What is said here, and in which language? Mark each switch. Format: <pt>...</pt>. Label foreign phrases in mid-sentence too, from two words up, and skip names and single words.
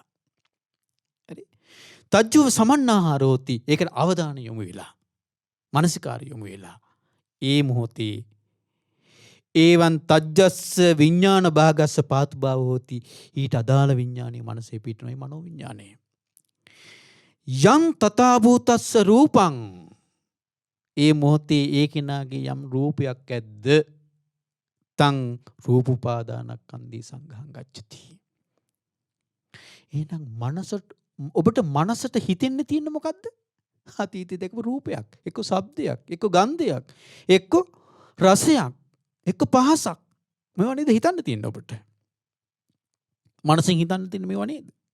<pi>හරි? තජ්ජුව සමන්නාහාරෝති.</pi> <si>ඒකට අවධානය යොමු වෙලා මානසිකාරය යොමු වෙලා ඒ මොහොතේ ඒවන්</si> <pi>තජ්ජස්ස විඥාන භාගස්ස පාතු භාව හෝති.</pi> <si>ඊට අදාළ විඥානයේ මනසේ පිටුනයි මනෝ විඥානය.</si> <pi>යං තථා භූතස්ස රූපං.</pi> <si>ඒ මොහොතේ ඒ කෙනාගේ යම් රූපයක් ඇද්ද</si> <pi>තං රූපපාදානස්කන්ධී සංඝං ගච්ඡති.</pi> <si>එහෙනම් ඔබට මනසට හිතෙන්න තියෙන්නේ මොකද්ද? අතීතයේ දැකපු රූපයක්, එක්ක ශබ්දයක්, එක්ක ගන්ධයක්, එක්ක රසයක්, එක්ක පහසක්. මේවා නේද හිතන්න තියෙන්නේ ඔබට. මනසෙන් හිතන්න තියෙන්නේ මේවා නේද?</si>